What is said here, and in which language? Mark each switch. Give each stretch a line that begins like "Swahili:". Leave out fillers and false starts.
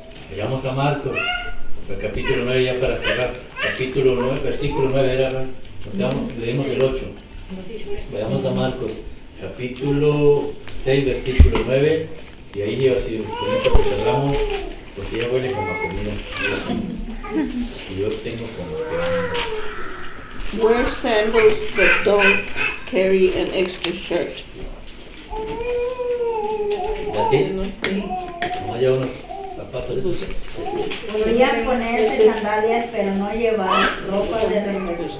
Spanish: Vayamos a Marcos, el capítulo 9 ya para cerrar. Capítulo 9, versículo 9 era, leímos el 8. Vayamos a Marcos, capítulo 6, versículo 9, y ahí yo si con esto que cerramos, porque ya huele como a comida. Y yo tengo como que...
English: Wear sandals but don't carry an extra shirt.
Spanish: ¿Así? Sí. No haya unos zapatos de esos. Podían ponerse sandalias, pero no llevar ropa de remojo.